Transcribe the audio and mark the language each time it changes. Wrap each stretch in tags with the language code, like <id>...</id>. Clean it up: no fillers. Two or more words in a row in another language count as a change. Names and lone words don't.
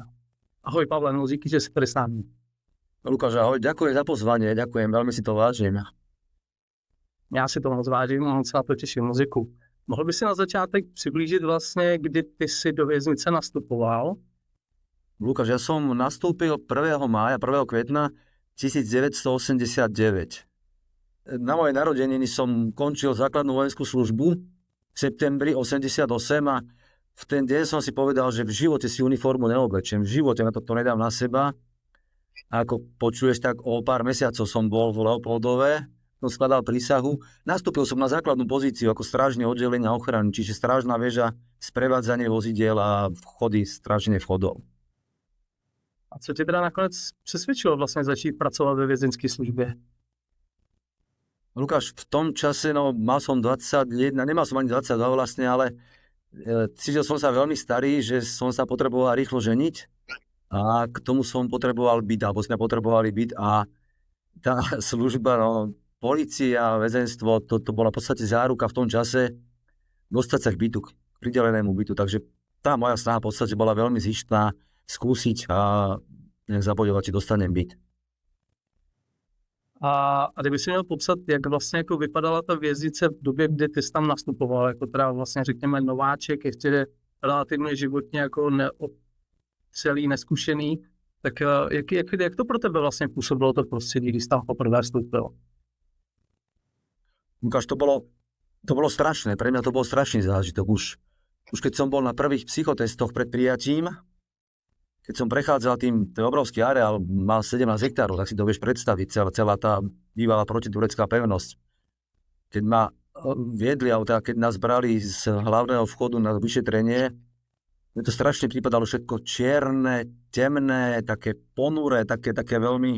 <cs>Ahoj Pavle, no díky, že jsi tady s námi.</cs> <sk>Lukáš, ahoj, ďakujem za pozvanie, ďakujem, veľmi si to vážim.</sk> <cs>Já si to moc vážím a moc na to těším, muziku. Mohl by si na začátek přiblížit vlastně, kdy ty si do věznice nastupoval?</cs> <sk>Lukáš, ja som nastúpil 1. mája, 1. kvetna 1989. Na moje narodeniny som končil základnú vojenskú službu v septembri 88 a v ten deň som si povedal, že v živote si uniformu neoblečem, v živote na to nedám na seba. A ako počuješ, tak o pár mesiacov som bol v Leopoldove, som skladal prísahu. Nastúpil som na základnú pozíciu ako strážne oddelenia ochrany, čiže strážna väža, sprevádzanie vozidiel a vchody, stráženie vchodov.</sk> <cs>A co tě teda nakonec přesvědčilo vlastně začít pracovat ve vězeňské službě?</cs> <sk>Lukáš, v tom čase, mal som 21, nemal som ani 22 vlastne, ale cítil som sa veľmi starý, že som sa potreboval rýchlo ženiť a k tomu som potreboval byt, alebo sme potrebovali byt a tá služba, polícia, väzenstvo, to bola v podstate záruka v tom čase dostať sa k bytu, k pridelenému bytu, takže tá moja snaha v podstate bola veľmi zištná skúsiť a zabojovať, či dostanem byt.</sk> <cs>A kdyby si měl popsat, jak vlastně jako vypadala ta věznice v době, kdy ty jsi tam nastupoval, jako teda vlastně řekněme nováček, ještě relativně životně jako celý neskušený, tak jak to pro tebe vlastně působilo to prostředí, když jsi tam poprvé vstoupil?</cs> <sk>Lukáš, to bolo strašné, pre mňa to bol strašný zážitok. Už keď som bol na prvých psychotestoch pred prijatím, keď som prechádzal ten obrovský areál, mal 17 hektárov, tak si to vieš predstaviť, celá tá bývalá protiturecká pevnosť. Keď ma viedli, alebo teda keď nás brali z hlavného vchodu na vyšetrenie, mne to strašne pripadalo všetko čierne, temné, také ponuré, také veľmi...</sk>